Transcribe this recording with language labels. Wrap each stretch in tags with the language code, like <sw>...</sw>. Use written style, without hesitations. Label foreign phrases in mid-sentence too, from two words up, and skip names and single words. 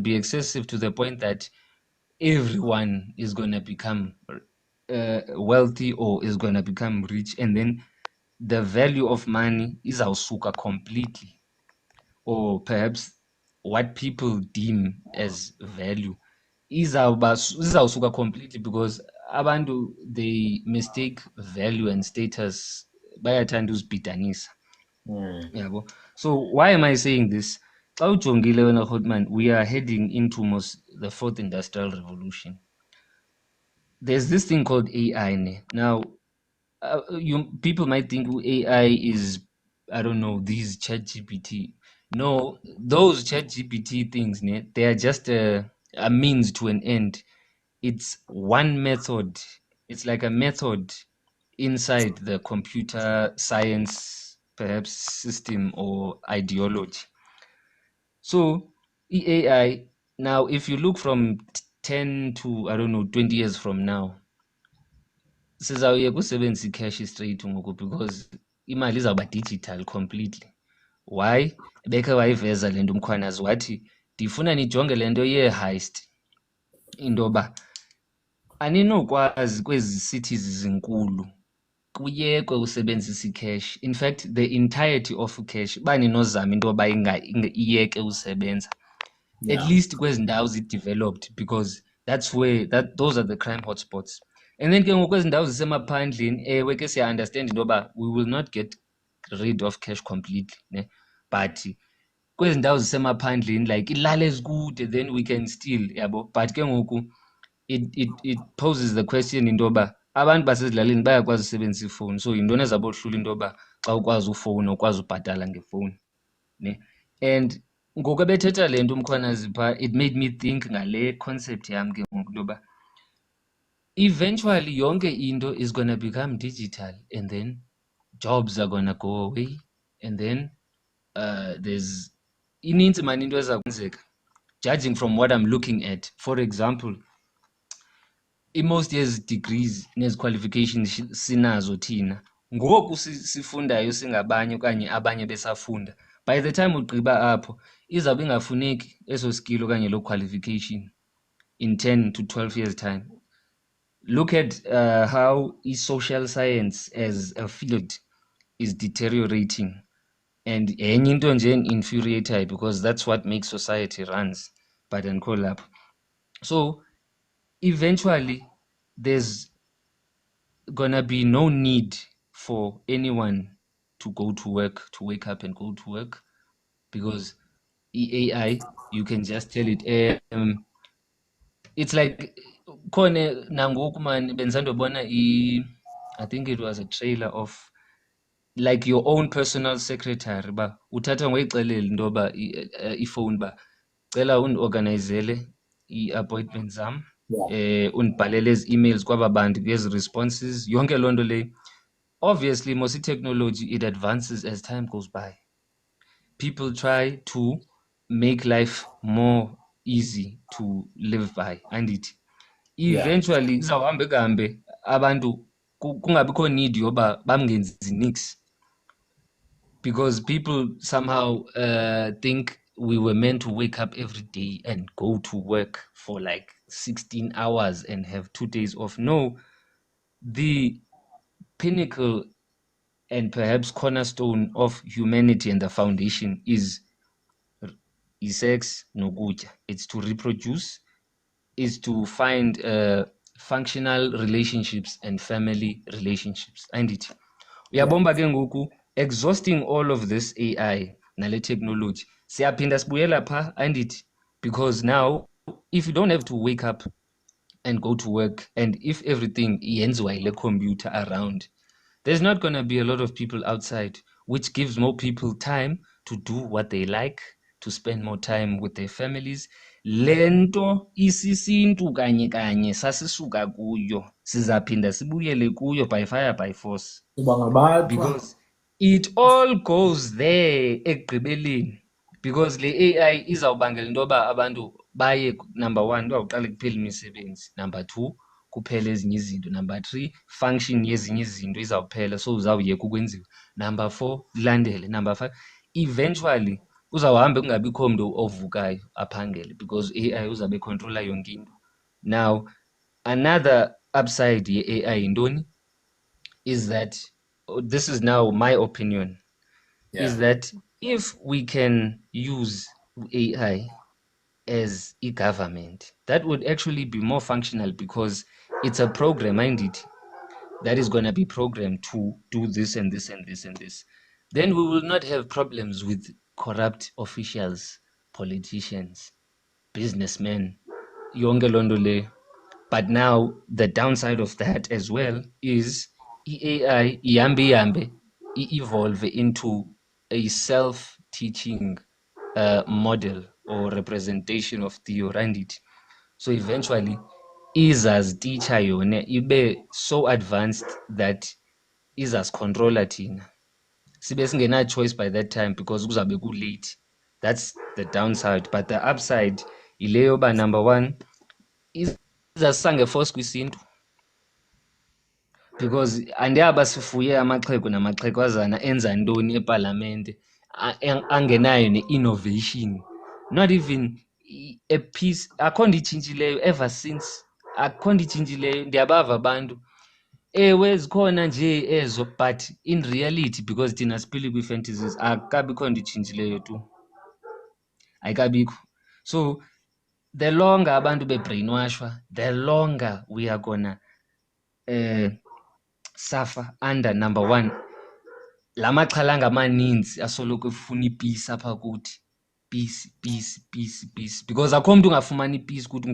<en>be excessive to the point that everyone is going to become wealthy or is going to become rich, and then the value of money is awusuka completely, or perhaps what people deem as value izawusuka completely, because abantu, they mistake value and status,</en> <xh>bayathanda uzibhidanisa. Yabo.</xh> <en>So why am I saying this?</en> <xh>Xa ujongile wena Hotman,</xh> <en>we are heading into the fourth industrial revolution. There's this thing called AI ne. Now people might think AI is, I don't know, these ChatGPT. No, those ChatGPT things, they are just a means to an end. It's one method. It's like a method inside the computer science, perhaps system or ideology. So AI, now if you look from 10 to, I don't know, 20 years from now,</en> <xh>sizawuyeka usebenzisa i-cash straight ngoku, because imali izawuba</xh> <en>digital completely. Why?</en> <xh>Bekhe wayiveza le nto umkhwanazi, wathi ndifuna nijonge le nto yee-heist, into yoba aninokwazi kwezi cities zinkulu kuyekwe usebenzisa i-cash.</xh> <en>In fact, the entirety of cash</en> <xh>uba ninozama into yoba iyeke usebenza,</xh> <en>at least</en> <xh>kwezi ndawo zi-developed,</xh> <en>because that's where those are the crime hotspots. And then</en> <xh>ke ngoku kwezi ndawo zisemaphandleni, ewe ke siya-understand into yoba</xh> <en>we will not get rid of cash completely</en> <xh>ne, but kwezi ndawo zisemaphandleni like ilali ezikude,</xh> <en>then we can still,</en> <xh>yabo. But ke ngoku</xh> <en>it poses the question</en> <xh>into yoba abantu basezilalini bayakwazi usebenzisa ifowuni, so yintoni ezabohlula into yoba xa ukwazi ufowuna ukwazi ubhatala ngefowuni ne. And ngoku ebethetha le nto umkhwanazi phaa,</xh> <en>it made me think</en> <xh>ngale concept yam ke ngoku into yoba</xh> <en>eventually</en> <xh>yonke into</xh> <en>is going to become digital, and then jobs are going to go away, and then there's</en> <xh>inintsi mani into eza kwenzeka,</xh> <en>judging from what I'm looking at. For example,</en> <xh>most yezi degrees nezi qualifications sinazo thina ngoku sifundayo singabanye okanye abanye besafunda,</xh> <en>by the time</en> <xh>ugqiba apho izawube ingafuneki eso skill okanye lo qualification</xh> <en>in 10 to 12 years time. Look at how social science as a field is deteriorating, and</en> <xh>enye into nje</xh> <en>infuriator, because that's what makes society runs, but and collapse. So eventually there's gonna be no need for anyone to go to work, to wake up and go to work, because AI, you can just tell it. It's like</en> <xh>khona nangoku man benzandobona</xh> <en>I think it was a trailer of like your own personal secretary,</en> <xh>ba uthatha ngoyixelela into yoba ifowuni ba cela undiorganizele ii-appointment zam, undibhalele ezi emails kwaba bantu ngezi responses, yonke loo nto leyo.</xh> <en>Obviously mos i-technology, it advances as time goes by. People try to make life more easy to live by,</en> <xh>andithi eventually izawuhambe kuhambe abantu kungabikho need yoba bamngenzi nix,</xh> <en>because people somehow think we were meant to wake up every day and go to work for like 16 hours and have 2 days off. No, the pinnacle and perhaps cornerstone of humanity and the foundation is sex nokutya. It's to reproduce, is to find functional relationships and family relationships, and it</en> <xh>Uyabomba ke ngoku</xh> <en>exhausting all of this AI nale technology.</en> <xh>Siyaphinda sibuyela pha andithi,</xh> <en>because now if you don't have to wake up and go to work, and if everything</en> <xh>yenziwa ile</xh> <en>computer around, there's not going to be a lot of people outside, which gives more people time to do what they like, to spend more time with their families.</en> <xh>Lento isisintu kanye kanye sasisuka kuyo, sizaphinda sibuyele kuyo</xh> <en>by fire by force,</en> <xh>because it all goes there ekugqibeleni. Because le AI izawubangela into yoba abantu baye,</xh> <en>number one,</en> <xh>kuzawuqale kuphela imisebenzi,</xh> <en>number two,</en> <xh>kuphela ezinye izinto,</xh> <en>number three,</en> <xh>function yezinye izinto izawuphela, so uzawuyeka ukwenziwa,</xh> <en>number four,</en> <xh>kulandele,</xh> <en>number five,</en> <xh>eventually uzawuhambe kungabikho mntu ovukayo aphangele, because AI uzawube econtrola yonke into.</xh> <en>Now another upside</en> <xh>ye-AI yintoni</xh> <en>is that, this is now my opinion, is that if we can use AI as e-government, that would actually be more functional, because it's a program, mind it, that is going to be programmed to do this and this and this and this. Then we will not have problems with corrupt officials, politicians, businessmen,</en> <xh>yonke loo nto leyo.</xh> <en>But now the downside of that as well is AI ihambe evolve into a self-teaching model or representation of theorandit. So eventually</en> <xh>izaziteacher yona ibe</xh> <en>so advanced that</en> <xh>izasicontrola thina, sibe singena-choice</xh> <en>by that time, because</en> <xh>kuzawube ku-late.</xh> <en>That's the downside. But the upside</en> <xh>yile yoba,</xh> <en>number one,</en> <xh>izasisa ngeforce kwisintu, because andiyaba sifuye amaxhego namaxhegwazana enza ntoni epalamente angenayo ne-innovation,</xh> <en>not even a piece.</en> <xh>Akho nto itshintshileyo</xh> <en>ever since,</en> <xh>akho nto itshintshileyo. Ndiyabava abantu, ewe zikhona nje ezo,</xh> <en>but in reality, because</en> <xh>thina siphile kwii-fantasies, akukabikho nto itshintshileyo tu, ayikabikho.</xh> <en>So the longer</en> <xh>abantu bebrainwashwa,</xh> <en>the longer we are gonna suffer under, number one,</en> <xh>la maxhalanga amaninzi asoloko efuna ipeace apha kuthi,</xh> <en>peace peace peace peace,</en> <xh>because akho mntu ungafumani ipeace kuthi.</xh>